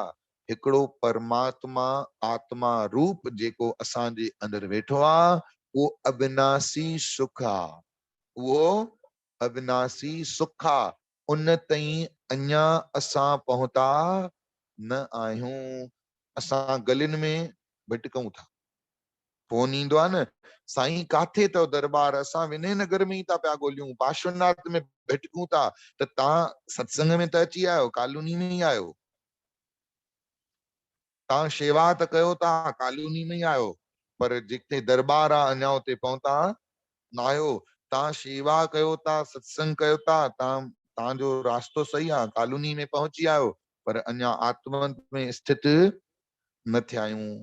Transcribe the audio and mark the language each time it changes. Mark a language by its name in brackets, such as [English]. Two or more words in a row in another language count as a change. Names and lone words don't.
[Sindhi] हिकिड़ो परमात्मा आत्मा रूप जेको असांजे अंदरि वेठो आहे उहो अविनाशी सुख आहे। उहो अविनाशी सुख आहे। उन ताईं अञा असां पहुता न आहियूं। असां गलियुनि में भिटकूं था। फोन ईंदो आहे न, साईं काथे अथव दरबार? असां विनय नगर में ई था पिया ॻोल्हियूं, पार्श्वनाथ में भिटकूं था। त तव्हां सत्संग में त अची आयो, कॉलोनी में ई आयो। तव्हां शेवा त कयो था, कॉलोनी में ई आयो, पर जिते दरबार आहे अञा उते पहुता न आहियो। तव्हां शेवा कयो था, सत्संग कयो था, तव्हांजो रास्तो सही आहे, कॉलोनी में पहुची आयो, पर अञा आत्मा में स्थित न थिया आहियूं।